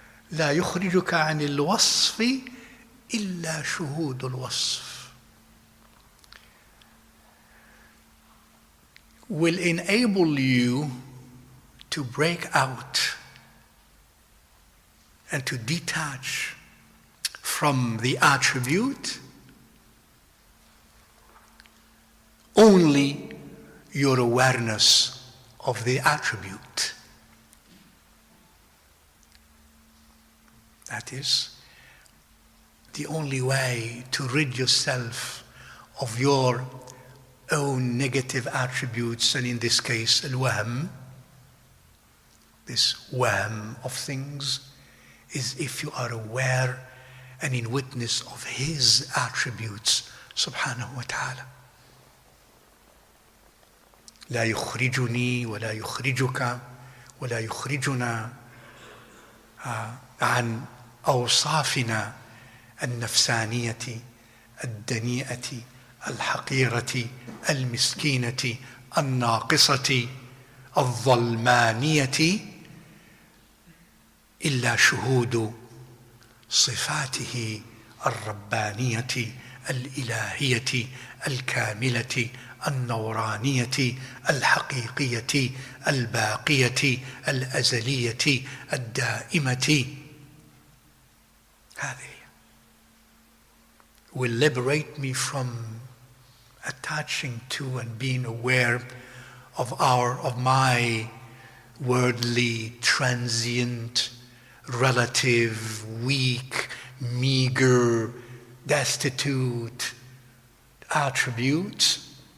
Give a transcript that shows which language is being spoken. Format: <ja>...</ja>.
<ar>لا يخرجك عن الوصف إلا شهود الوصف.</ar> <en>Will enable you to break out and to detach from the attribute only your awareness of the attribute. That is the only way to rid yourself of your own negative attributes, and in this case, al-wahm, this wahm of things, is if you are aware and in witness of His attributes, subhanahu wa ta'ala.</en> <ar>لا يخرجني ولا يخرجك ولا يخرجنا عن أوصافنا النفسانية الدنيئة الحقيرة المسكينة الناقصة الظلمانية إلا شهود صفاته الربانية الإلهية الكاملة النورانية الحقيقية الباقية الأزلية الدائمة. هذه</ar> <en>will liberate me from attaching to and being aware of my worldly, transient, relative, weak, meager, destitute attributes.</en>